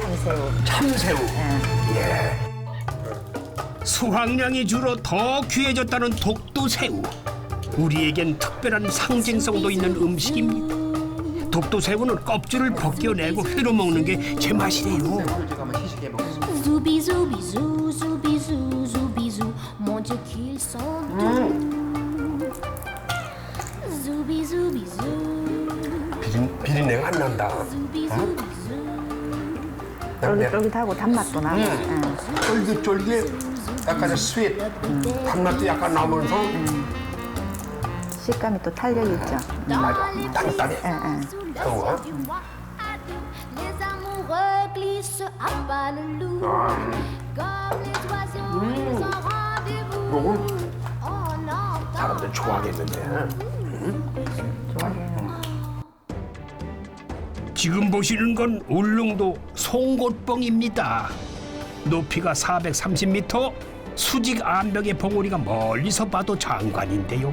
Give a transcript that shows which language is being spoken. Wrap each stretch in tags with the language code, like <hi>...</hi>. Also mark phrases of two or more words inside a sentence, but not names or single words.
<ko>참새우. 참새우. 예. 예. 수확량이 줄어 더 귀해졌다는 독도 새우. 우리에겐 특별한 상징성도 있는 음식입니다. 독도 새우는 껍질을 벗겨내고 회로 먹는 게 제 맛이래요.</ko> <fr>Zoubi zoubi zou, zoubi zou, zoubi zou, mon Dieu qu'ils sont doux. Zoubi zoubi zou,</fr> <ko>비린내가 안 난다.</ko> <fr>zoubi zoubi zou.</fr> <ko>쫄깃쫄깃하고 단맛도 나고. 쫄깃쫄깃, 약간 스윗, 단맛도 약간 나면서 식감이 또 탄력 있죠. 맞아, 단단해. 새우가.</ko> <fr>Les amoureux glissent à pas le loup, comme les oiseaux sans rendez-vous.</fr> <ko>요걸</ko> <fr>Oh non,</fr> <ko>사람들 좋아하겠는데. 지금 보시는 건 울릉도 송곳봉입니다. 높이가 430m, 수직 암벽의 봉우리가 멀리서 봐도 장관인데요.</ko>